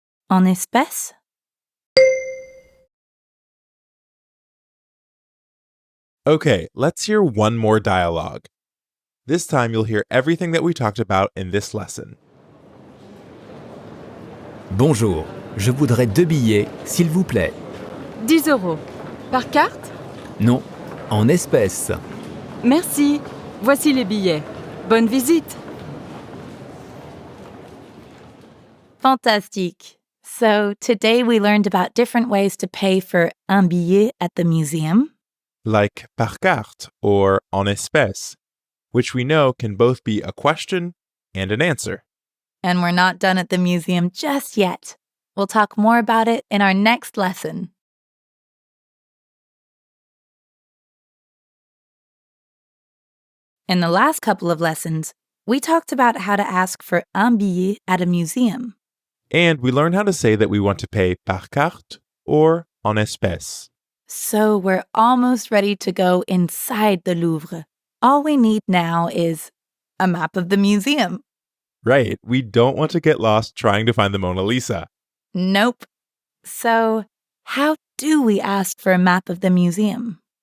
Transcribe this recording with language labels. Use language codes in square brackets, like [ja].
[fr] En espèces? [en] Okay, let's hear one more dialogue. This time you'll hear everything that we talked about in this lesson. [fr] Bonjour, je voudrais 2 billets, s'il vous plaît. 10 euros. Par carte? Non, en espèces. Merci. Voici les billets. Bonne visite. Fantastique. [en] So, today we learned about different ways to pay for [fr] un billet [en] at the museum. Like [fr] par carte [en] or [fr] en espèces, [en] which we know can both be a question and an answer. And we're not done at the museum just yet. We'll talk more about it in our next lesson. In the last couple of lessons, we talked about how to ask for [fr] un billet [en] at a museum. And we learned how to say that we want to pay [fr] par carte [en] or [fr] en espèces. [en] So we're almost ready to go inside the Louvre. All we need now is a map of the museum. Right, we don't want to get lost trying to find the Mona Lisa. Nope. So, how do we ask for a map of the museum?